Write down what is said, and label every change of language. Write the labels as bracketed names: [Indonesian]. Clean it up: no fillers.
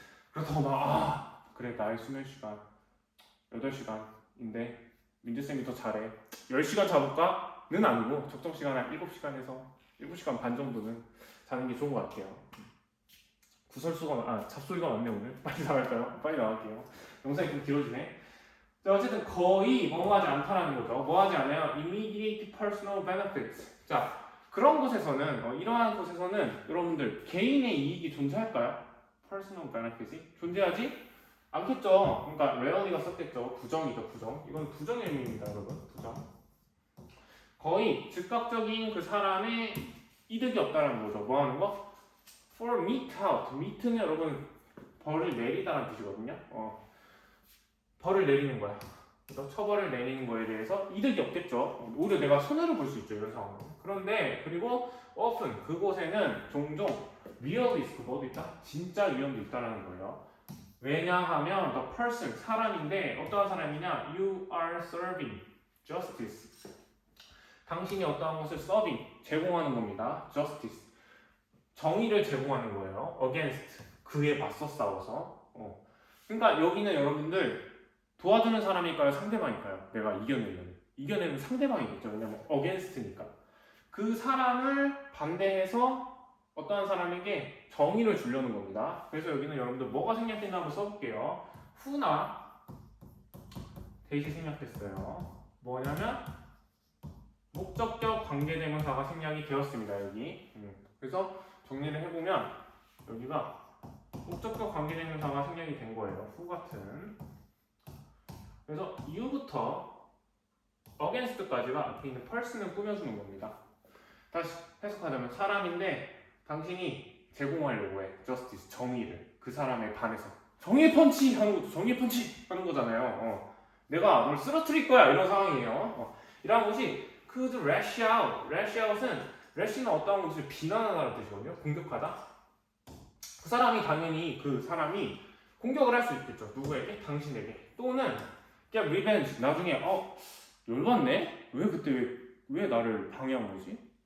[Korean] 그렇다고 막 그래 나의 수면 시간 8시간인데 민재쌤이 더 잘해 10시간 자볼까? 는 아니고 적정 시간 한 7시간에서 7시간 반 정도는 자는 게 좋은 것 같아요. 잡소리가 많네 오늘. 빨리 나갈까요? 빨리 나갈게요. 영상이 좀 길어지네. 자, 어쨌든 거의 뭐하지 않다라는 거죠. 뭐하지 않아요? [English] Immediate personal benefits. [Korean] 자, 그런 곳에서는 이러한 곳에서는 여러분들 개인의 이익이 존재할까요? [English] personal benefit [Korean] 이 존재하지 않겠죠. 그러니까 rarely가 썼겠죠. 부정이죠, 부정. 이건 부정의 의미입니다, 여러분. 부정. 거의 즉각적인 그 사람의 이득이 없다는 거죠. 뭐 하는 거? [English] for mete out. [Korean] mete는 여러분 벌을 내리다라는 뜻이거든요. 벌을 내리는 거야. 그래서 처벌을 내리는 거에 대해서 이득이 없겠죠. 오히려 내가 손해를 볼 수 있죠, 이런 상황은. 그런데 그리고 often 그곳에는 종종 [English] real risk [Korean] 뭐도 있다? 진짜 위험도 있다라는 거예요. 왜냐하면 the person 사람인데 어떠한 사람이냐? [English] You are serving justice. [Korean] 당신이 어떠한 것을 serving 제공하는 겁니다. justice 정의를 제공하는 거예요. against 그에 맞서 싸워서. 그러니까 여기는 여러분들 도와주는 사람일까요? 상대방일까요? 내가 이겨내는 상대방이겠죠. 왜냐면 against니까 그 사람을 반대해서 어떠한 사람에게 정의를 주려는 겁니다. 그래서 여기는 여러분들 뭐가 생략된가 한번 써볼게요. who나 대시 생략됐어요. 뭐냐면 목적격 관계대명사가 생략이 되었습니다. 여기. 그래서 정리를 해보면 여기가 목적격 관계대명사가 생략이 된 거예요. who 같은. 그래서 you부터 against까지가 앞에 있는 person을 꾸며주는 겁니다. 다시 해석하자면 사람인데 당신이 제공하려고 해 justice 정의를 그 사람에 반해서 정의의 펀치 하는 것도 정의의 펀치 하는 거잖아요. 내가 널 쓰러뜨릴 거야 이런 상황이에요. 이런 것이 [English] could lash out. lash out [Korean] 은 lash는 어떠한 것을 비난하다는 뜻이거든요. 공격하다. 그 사람이 당연히 그 사람이 공격을 할 수 있겠죠. 누구에게? 당신에게. 또는 그냥 revenge. 나중에 열받네? 왜 그때 왜 나를 방해한 거지?